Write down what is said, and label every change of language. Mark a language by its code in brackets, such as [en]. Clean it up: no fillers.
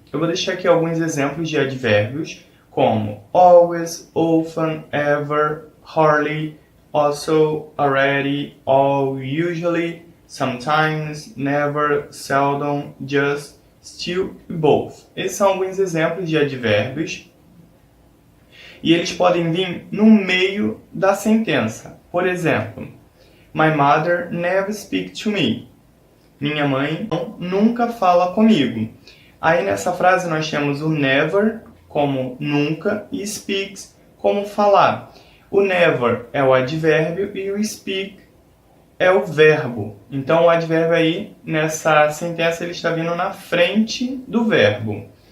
[pt] Eu vou deixar aqui alguns exemplos de advérbios, como [en] always, often, ever, hardly, also, already, all, usually, sometimes, never, seldom, just, still [pt] e both. Esses são alguns exemplos de advérbios e eles podem vir no meio da sentença. Por exemplo, [en] my mother never speaks to me. [pt] Minha mãe nunca fala comigo. Aí nessa frase nós temos o never como nunca e speaks como falar. O never é o advérbio e o speak é o verbo. Então o advérbio aí nessa sentença ele está vindo na frente do verbo.